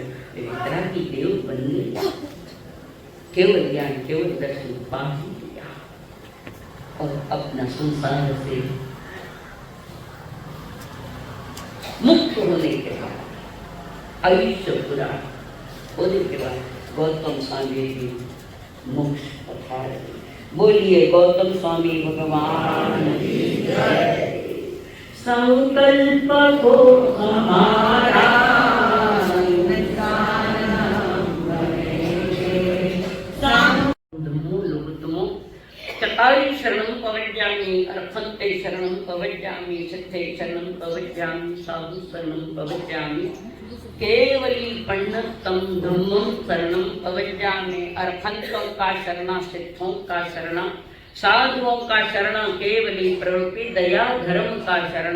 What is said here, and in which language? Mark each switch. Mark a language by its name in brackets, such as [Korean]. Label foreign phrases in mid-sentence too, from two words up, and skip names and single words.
[Hindi] इतना की देव बन गई, केवल ज्ञान केवल दर्शन पा ही लिया और अपना संसार से मुक्त होने के बाद आयुष्य पूरा होने के बाद गौतम स्वामी जी मोक्ष पधारे। बोलिए गौतम स्वामी भगवान की जय। संकल्प को हमारा [Prakrit languages] चतारी शरणं प्रवज्यामि, अर्थन्ते शरणं प्रवज्यामि, सिद्धे शरणं प्रवज्यामि, साधु शरणं प्रवज्यामि, केवली पंडितम धम्मं शरणं प्रवज्यामि। [Hindi] अर्थंतों का शरणा, सिद्धों का शरणा, साधुओं का शरणा, केवली प्रवृत्ति दया धर्म का शरणा।